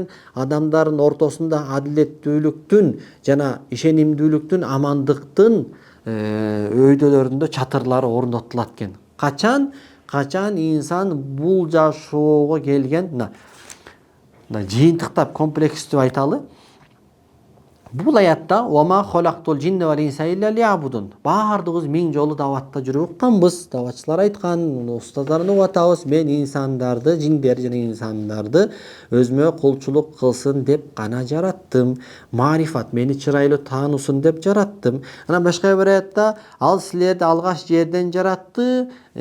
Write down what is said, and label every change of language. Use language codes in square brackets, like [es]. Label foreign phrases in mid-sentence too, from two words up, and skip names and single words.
[ky] Адамдардын ортосунда адилеттүүлүктүн жана ишенимдүүлүктүн, амандыктын өйдөлөрүндө чатырлары орнотулат экен. Качан инсан бул жашоого келген, мына жыйынтыктап комплекстүү айталы. Бул аятта [ar] «وما خلقت الجن والإنس إلا ليعبدون». [ky] Бардыгыбыз миң жолу даватта жүрүп укканбыз. Даватчылар айткан, устаздардан угуп атабыз. Мен инсандарды, жиндер жана инсандарды өзүмө кулчулук кылсын деп гана жараттым. Марифат мени чырайлуу таануусун деп жараттым. Анан башка бир аятта ал силерди алгач жерден жаратты.